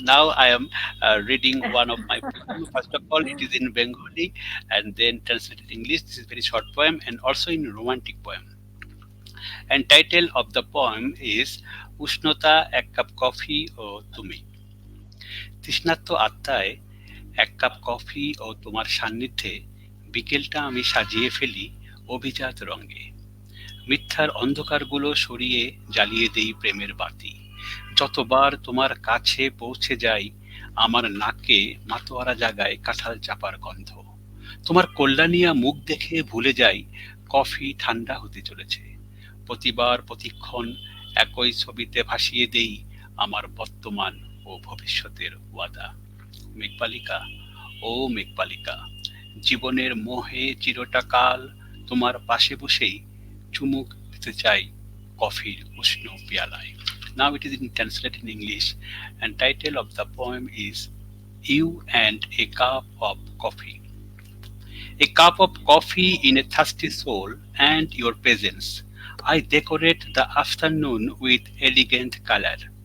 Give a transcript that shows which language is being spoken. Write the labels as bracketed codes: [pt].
[en] Now I am reading one of my poems. First of all, it is in Bengali and then translated in English. This is very short poem and also in romantic poem. And title of the poem is [bn] উষ্ণতা এক cup coffee ও তুমি। তৃষ্ণার্ত আত্মায় এক cup coffee ও তোমার সান্নিধ্যে বিকেলটা আমি সাজিয়ে ফেলি অভিজাত রঙে। মিথ্যার অন্ধকারগুলো সরিয়ে জ্বালিয়ে দেই প্রেমের বাতি। যতবার তোমার কাছে পৌঁছে যাই আমার নাকে মাতোয়ারা জাগায় কাঁঠাল চাপার গন্ধ। তোমার কল্যাণিয়া মুখ দেখে ভুলে যাই কফি ঠান্ডা হতে চলেছে। প্রতিবার প্রতিক্ষণ একই ছবিতে ভাসিয়ে দেই আমার বর্তমান ও ভবিষ্যতের ওয়াদা। মেঘবালিকা, ও মেঘবালিকা, জীবনের মোহে চিরটা কাল তোমার পাশে বসেই চুমুক দিতে চাই কফির উষ্ণ পেয়ালায়। [en] Now it is in translated in English, and title of the poem is You and a Cup of Coffee. A cup of coffee in a thirsty soul and your presence. I decorate the afternoon with elegant color.